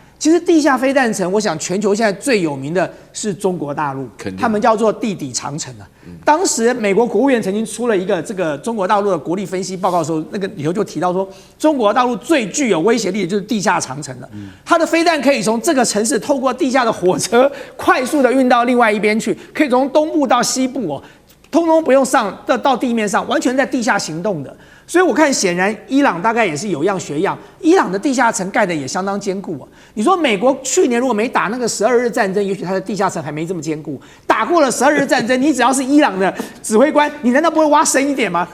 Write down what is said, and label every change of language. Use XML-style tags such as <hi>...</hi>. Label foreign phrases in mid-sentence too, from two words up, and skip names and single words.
<zh>其實地下飛彈城，我想全球現在最有名的是中國大陸，他們叫做地底長城啊。當時美國國務院曾經出了一個這個中國大陸的國力分析報告的時候，那個裡頭就提到說，中國大陸最具有威脅力的就是地下長城了。它的飛彈可以從這個城市透過地下的火車快速的運到另外一邊去，可以從東部到西部哦，通通不用上到地面上，完全在地下行動的。所以我看，显然伊朗大概也是有樣學樣，伊朗的地下城蓋的也相當堅固啊。你說美國去年如果沒打那個12日戰爭，也許它的地下城還沒這麼堅固。打過了12日戰爭，你只要是伊朗的指揮官，你難道不會挖深一點嗎？</zh>